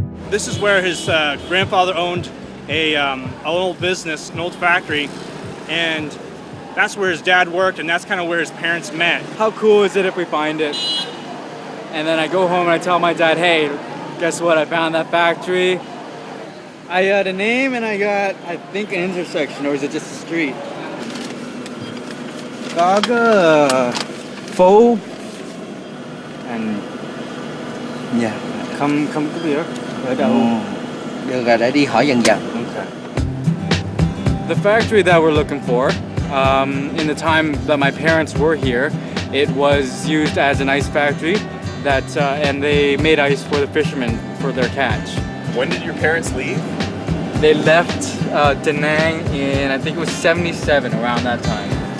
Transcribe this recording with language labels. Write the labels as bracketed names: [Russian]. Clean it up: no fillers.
[English] This is where his grandfather owned an old business, an old factory, and that's where his dad worked, and that's kind of where his parents met. How cool is it if we find it? And then I go home and I tell my dad, hey, guess what? I found that factory. I got a name and I got, I think, an intersection, or is it just a street? [Vietnamese] Có cái phố and yeah, không có biết ở đâu. Được rồi, để đi hỏi dần dần. [English] Okay. The factory that we're looking for, in the time that my parents were here, it was used as an ice factory that, and they made ice for the fishermen for their catch. When did your parents leave? They left Da Nang in, I think it was 77, around that time.